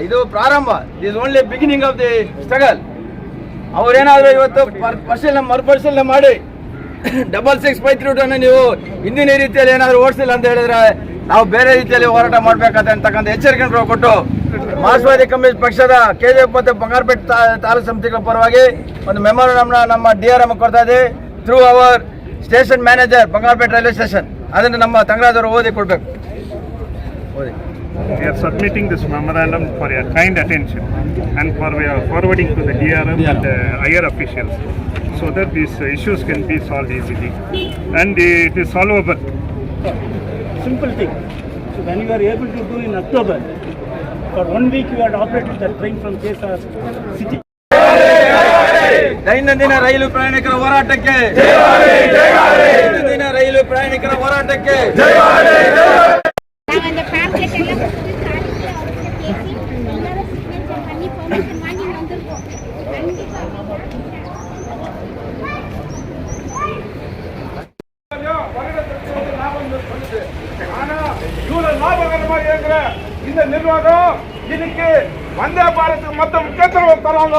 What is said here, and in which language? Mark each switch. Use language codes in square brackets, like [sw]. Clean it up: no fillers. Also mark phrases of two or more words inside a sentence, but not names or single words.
[kn] ಇದು ಪ್ರಾರಂಭ, [en] is only beginning of the struggle. [kn] ಅವರೇನಾದ್ರೂ ಇವತ್ತು ಮರುಪರಿಶೀಲನೆ ಮಾಡಿ 6653 ನೀವು ಹಿಂದಿನ ರೀತಿಯಲ್ಲಿ ಏನಾದ್ರು ಓಡಿಸಿಲ್ಲ ಅಂತ ಹೇಳಿದ್ರೆ ನಾವು ಬೇರೆ ರೀತಿಯಲ್ಲಿ ಹೋರಾಟ ಮಾಡಬೇಕಾದ ಅಂತಕ್ಕಂಥ ಎಚ್ಚರಿಕೆಯನ್ನು ಕೊಟ್ಟು ಮಾರ್ಕ್ಸ್ವಾದಿ ಕಮ್ಯುನಿಸ್ಟ್ ಪಕ್ಷದ KJF ಮತ್ತು ಬಂಗಾರಪೇಟೆ ತಾಲೂಕು ಸಮಿತಿಗಳ ಪರವಾಗಿ ಒಂದು ಮೆಮೊರಂಡಮ್ನ ನಮ್ಮ DRM ಕೊಡ್ತಾ ಇದೆ [en] through our station manager [kn] ಬಂಗಾರಪೇಟೆ ರೈಲ್ವೆ ಸ್ಟೇಷನ್. ಅದನ್ನು ನಮ್ಮ ತಂಗಡಾದವರು ಓದಿ ಕೊಡಬೇಕು. [en] We are submitting this memorandum for your kind attention and for we are forwarding to the DRM and higher officials so that these issues can be solved easily and it is solvable. Simple thing. So when you are able to do in October, for 1 week you had operated the train from Kesar city. [kn] ದೈನಂದಿನ ರೈಲು ಪ್ರಯಾಣಿಕರ ಹೋರಾಟಕ್ಕೆ ದೈನಂದಿನ ರೈಲು ಪ್ರಯಾಣಿಕರ ಹೋರಾಟಕ್ಕೆ [ta] நாங்கள் அந்த பேம்ப்ளெட் எல்லாம் கொடுத்து சாதிச்சு அவர்கிட்ட பேசி எல்லாரும் சிக்னேச்சர் பண்ணி பெர்மிஷன் வாங்கி வந்திருக்கோம். இந்த நிர்வாகம் இன்னைக்கு வந்தே பாரத் மொத்த முக்கியத்துவம் தராங்க.